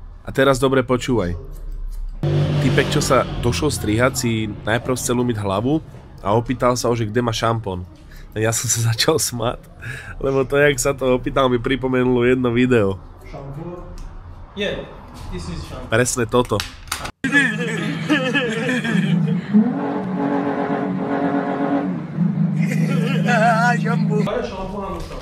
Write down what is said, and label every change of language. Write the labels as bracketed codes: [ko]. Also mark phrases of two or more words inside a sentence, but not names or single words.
[sk] teraz dobre počúvaj. Typek, čo sa došiel strihať, si najprv chcel umyť hlavu a opýtal sa ho, že kde má šampón. Ja som sa začal smať, lebo to, jak sa to opýtal, mi pripomenulo jedno video. [en] Yeah, this is shampoo. [sk] Presne toto. [fa] آره شامپو همون شامپو.